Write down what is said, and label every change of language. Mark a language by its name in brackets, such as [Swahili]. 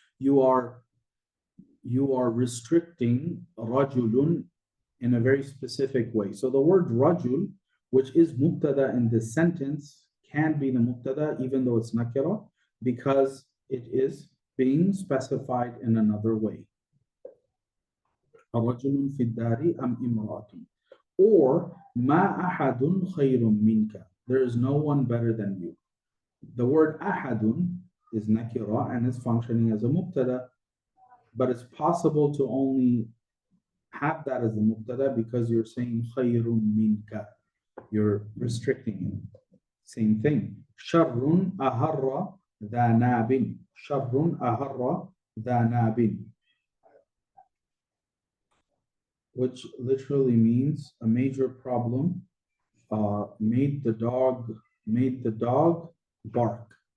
[English] You are restricting rajulun in a very specific way. So the word rajul, which is mubtada in this sentence, can be the mubtada even though it's nakira, because it is being specified in another way. [Arabic] رجل في الدار أم امرأة, or ما أحد خير منك, [English] there is no one better than you. The word أحد is nakira and is functioning as a mubtada, but it's possible to only have that as a mubtada because you're saying [Arabic] خير منك, [English] you're restricting it. Same thing. [Arabic] شر أهر ذا ناب, [English] شر أهر ذا ناب, which literally means a major problem made the dog bark.